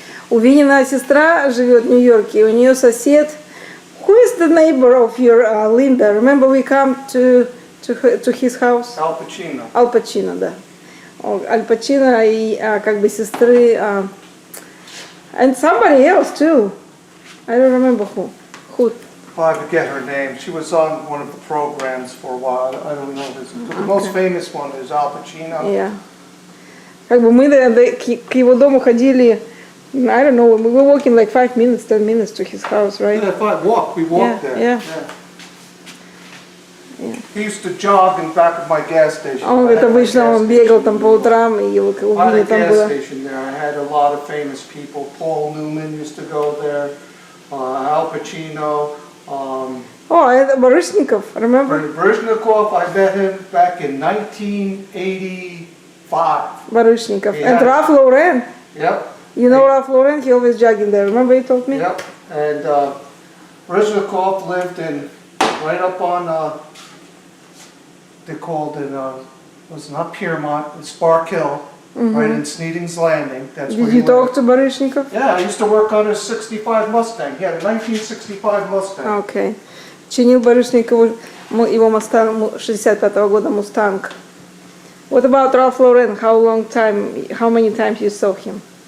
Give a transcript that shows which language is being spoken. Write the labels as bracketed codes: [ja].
[ru] У Винина сестра живет в Нью-Йорке, и у нее сосед. [en] Who is the neighbor of your Linda? Remember we come to his house? Al Pacino. [ru] Ал Пачино, да. Аль Пачино и как бы сестры. [en] And somebody else too. I don't remember who. Oh, I forget her name. She was on one of the programs for a while. I don't know. The most famous one is Al Pacino. Yeah. [ru] Как бы мы к его дому ходили. [en] I don't know. We were walking like 5 minutes, 10 minutes to his house, right? Yeah, we walked there. Yeah. He used to jog in back of my gas station. [ru] Он говорит, обычно он бегал там по утрам, и у Вини там было. [en] There. I had a lot of famous people. Paul Newman used to go there. Al Pacino. [ru] Это Барышников, [en] remember? Baryshnikov, I met him back in 1985. Барышников. And Ralph Lauren. Yep. You know Ralph Lauren? He always jogging there. Remember you told me? Yep. And Baryshnikov lived right up on, they called it, was not Piermont, it's Spark Hill, right in Sneeding's Landing. That's where Did you talk to Барышников? Yeah, I used to work on his 65 Mustang. He had a 1965 Mustang. Okay. [ru] Чинил Барышникову его Мустанг 65-го года Мустанг. [en] What about Ralph Lauren? How many times you saw him?